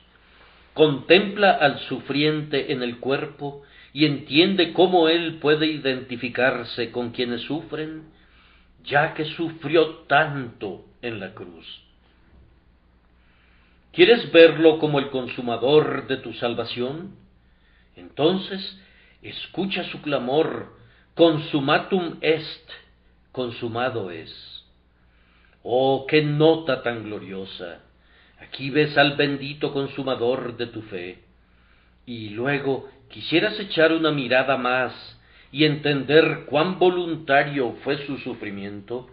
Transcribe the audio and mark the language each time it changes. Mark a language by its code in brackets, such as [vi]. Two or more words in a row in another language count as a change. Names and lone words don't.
[es] Contempla al sufriente en el cuerpo y entiende cómo él puede identificarse con quienes sufren, ya que sufrió tanto en la cruz. ¿Quieres verlo como el consumador de tu salvación? Entonces, escucha su clamor, [la] consumatum est, [es] consumado es. Oh, qué nota tan gloriosa. Aquí ves al bendito consumador de tu fe. Y luego quisieras echar una mirada más y entender cuán voluntario fue su sufrimiento.